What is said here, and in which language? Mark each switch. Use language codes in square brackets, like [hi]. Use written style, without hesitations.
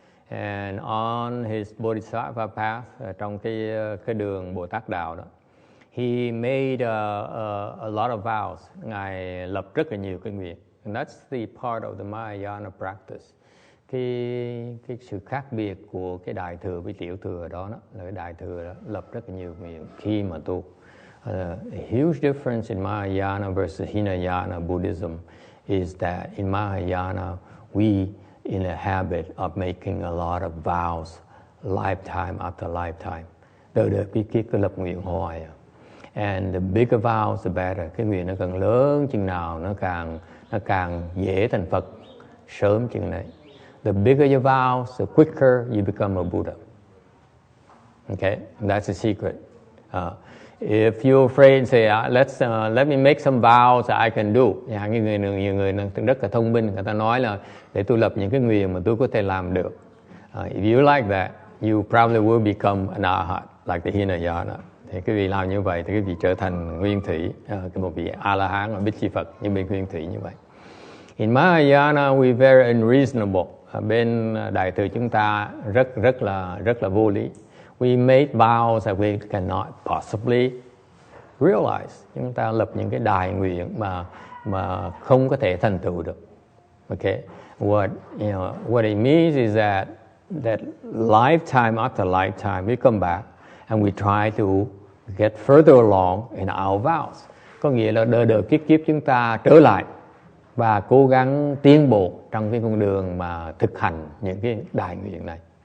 [en] And on his Bodhisattva path, [vi] trong cái đường Bồ Tát đạo đó, [en] he made a lot of vows. [vi] Ngài lập rất là nhiều cái nguyện. [en] And that's the part of the Mahayana practice. [vi] Cái sự khác biệt của cái đại thừa với tiểu thừa đó là cái đại thừa đó lập rất là nhiều nguyện khi mà tu. [en] A huge difference in Mahayana versus Hinayana Buddhism is that in Mahayana we in a habit of making a lot of vows, lifetime after lifetime. [vi] Đời cứ lập nguyện hoài. [en] And the bigger vows the better. [vi] Cái nguyện nó càng lớn chừng nào nó càng dễ thành Phật sớm chừng này. [en] The bigger your vows, the quicker you become a Buddha. Okay, that's the secret. If you're afraid, say, let me make some vows that I can do. [vi] Nhiều người rất là thông minh, người ta nói là để tôi lập những cái nguyện mà tôi có thể làm được. [en] If you like that, you probably will become an arhat, like the Hinayana. [vi] Thì cái vị làm như vậy thì cái vị trở thành nguyên thủy, một vị A-la-hán ở Bích Chi Phật như bên nguyên thủy như vậy. [en] In Mahayana we very unreasonable. [vi] Bên đại thừa chúng ta rất là vô lý. [en] We made vows that we cannot possibly realize. [vi] Chúng ta lập những cái đại nguyện mà không có thể thành tựu được. [en] Okay, what it means is that lifetime after lifetime we come back and we try to get further along in our vows. [vi] Có nghĩa là đời kiếp chúng ta trở lại và cố gắng tiến bộ trong cái con đường mà thực hành những cái đại nguyện này.